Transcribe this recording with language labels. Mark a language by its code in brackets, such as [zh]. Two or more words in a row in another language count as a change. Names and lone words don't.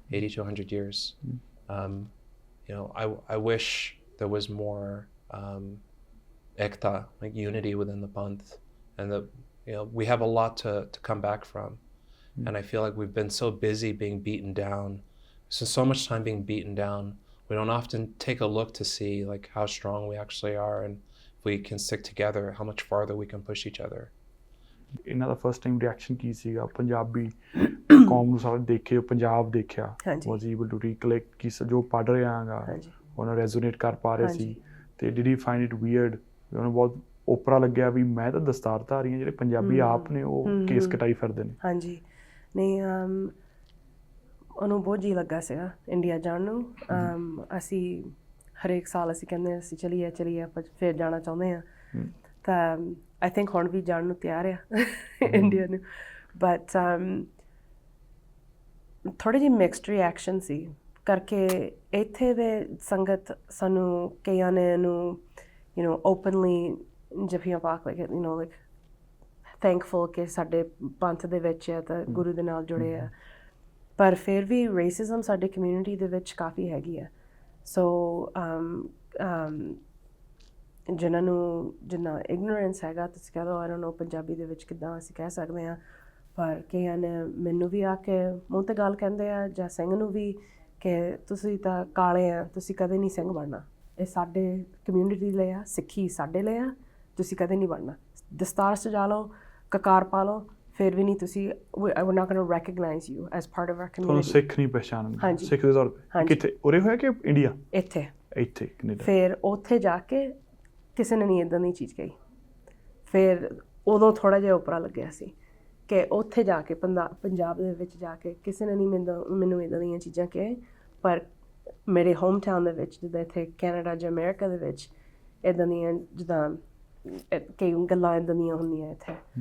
[en] I wish there was more ekta, like unity within the Panth, and that we have a lot to come back from. And I feel like we've been so busy being beaten down, so much time being beaten down, we don't often take a look to see like how strong we actually are, and if we can stick together, how much farther we can push each other. [pa] ਇਹਨਾਂ ਦਾ [en] first time reaction [pa] ਕੀ ਸੀਗਾ? ਪੰਜਾਬੀ ਕੌਮ ਨੂੰ ਸਾਰਾ ਦੇਖੇ, ਪੰਜਾਬ ਦੇਖਿਆ, [en] was able to recollect [pa] ਕਿ ਜੋ ਪੜ੍ਹ ਰਿਹਾ ਹੈਗਾ ਉਹਨਾਂ ਰੈਜ਼ੋਨੇਟ ਕਰ ਪਾ ਰਹੇ ਸੀ, ਤੇ [en] did he find it weird? [pa] ਉਹਨੂੰ ਬਹੁਤ ਓਪਰਾ ਲੱਗਿਆ ਵੀ ਮੈਂ ਤਾਂ ਦਸਤਾਰ ਧਾਰੀ ਹਾਂ, ਜਿਹੜੇ ਪੰਜਾਬੀ ਆਪ ਨੇ ਉਹ ਕੇਸ ਕਟਾਈ ਫਿਰਦੇ ਨੇ? ਹਾਂਜੀ, ਨਹੀਂ, ਉਹਨੂੰ ਬਹੁਤ ਜੀ ਲੱਗਾ ਸੀਗਾ ਇੰਡੀਆ ਜਾਣ ਨੂੰ। ਅਸੀਂ ਹਰੇਕ ਸਾਲ ਅਸੀਂ ਕਹਿੰਦੇ ਅਸੀਂ ਚਲੀਏ ਆਪਾਂ ਫਿਰ ਜਾਣਾ ਚਾਹੁੰਦੇ ਹਾਂ, ਤਾਂ [en] I think [pa] ਹੁਣ ਵੀ ਜਾਣ ਨੂੰ ਤਿਆਰ ਆ ਇੰਡੀਆ ਨੂੰ, ਬਟ ਥੋੜ੍ਹੀ ਜਿਹੀ [en] mixed reaction [pa] ਸੀ ਕਰਕੇ ਇੱਥੇ ਦੇ ਸੰਗਤ ਸਾਨੂੰ ਕਈਆਂ ਨੇ ਇਹਨੂੰ ਓਪਨਲੀ ਜੱਫੀਆਂ ਪਾ ਕੇ [en] like thankful [pa] ਕਿ ਸਾਡੇ ਪੰਥ ਦੇ ਵਿੱਚ ਆ ਤਾਂ ਗੁਰੂ ਦੇ ਨਾਲ ਜੁੜੇ ਆ, ਪਰ ਫਿਰ ਵੀ ਰੇਸਿਜ਼ਮ ਸਾਡੇ ਕਮਿਊਨਿਟੀ ਦੇ ਵਿੱਚ ਕਾਫੀ ਹੈਗੀ ਆ। ਸੋ ਜਿੰਨਾ ਇਗਨੋਰੈਂਸ ਹੈਗਾ, ਤੁਸੀਂ ਕਹਿ ਲਓ [en] I don't know [pa] ਪੰਜਾਬੀ ਦੇ ਵਿੱਚ ਕਿੱਦਾਂ ਅਸੀਂ ਕਹਿ ਸਕਦੇ ਹਾਂ, ਪਰ ਕਈਆਂ ਨੇ ਮੈਨੂੰ ਵੀ ਆ ਕੇ ਮੂੰਹ 'ਤੇ ਗੱਲ ਕਹਿੰਦੇ ਆ, ਜਾਂ ਸਿੰਘ ਨੂੰ ਵੀ, ਕਿ ਤੁਸੀਂ ਤਾਂ ਕਾਲੇ ਆ, ਤੁਸੀਂ ਕਦੇ ਨਹੀਂ ਸਿੰਘ ਬਣਨਾ, ਇਹ ਸਾਡੇ ਕਮਿਊਨਿਟੀ ਲਈ ਆ, ਸਿੱਖੀ ਸਾਡੇ ਲਈ ਆ, ਤੁਸੀਂ ਕਦੇ ਨਹੀਂ ਬਣਨਾ। ਦਸਤਾਰ ਸਜਾ ਲਓ, ਕਕਾਰ ਪਾ ਲਓ, ਫਿਰ ਵੀ ਨਹੀਂ ਤੁਸੀਂ, [en] we're not going to recognize you as part of our community। ਤੁਹਾਨੂੰ [pa] ਸਿੱਖ ਨਹੀਂ ਪਛਾਣਨ, ਸਿੱਖ ਦੇ ਤੌਰ 'ਤੇ ਕਿੱਥੇ ਉਰੇ ਹੋਇਆ ਕਿ ਇੰਡੀਆ? ਇੱਥੇ ਕੈਨੇਡਾ। ਫਿਰ ਉੱਥੇ ਜਾ ਕੇ ਕਿਸੇ ਨੇ ਨਹੀਂ ਇੱਦਾਂ ਦੀ ਚੀਜ਼ ਕਹੀ, ਫਿਰ ਉਦੋਂ ਥੋੜ੍ਹਾ ਜਿਹਾ ਉਪਰਾ ਲੱਗਿਆ ਸੀ ਕਿ ਉੱਥੇ ਜਾ ਕੇ ਪੰਜਾਬ ਦੇ ਵਿੱਚ ਜਾ ਕੇ ਕਿਸੇ ਨੇ ਨਹੀਂ ਮੈਨੂੰ ਇੱਦਾਂ ਦੀਆਂ ਚੀਜ਼ਾਂ ਕਹੇ, ਪਰ ਮੇਰੇ [en] home town [pa] ਦੇ ਵਿੱਚ, ਜਿੱਦਾਂ ਇੱਥੇ ਕੈਨੇਡਾ ਜਾਂ ਅਮਰੀਕਾ ਦੇ ਵਿੱਚ ਇੱਦਾਂ ਦੀਆਂ ਜਿੱਦਾਂ ਕਈ ਗੱਲਾਂ ਇੱਦਾਂ ਦੀਆਂ ਹੁੰਦੀਆਂ ਇੱਥੇ।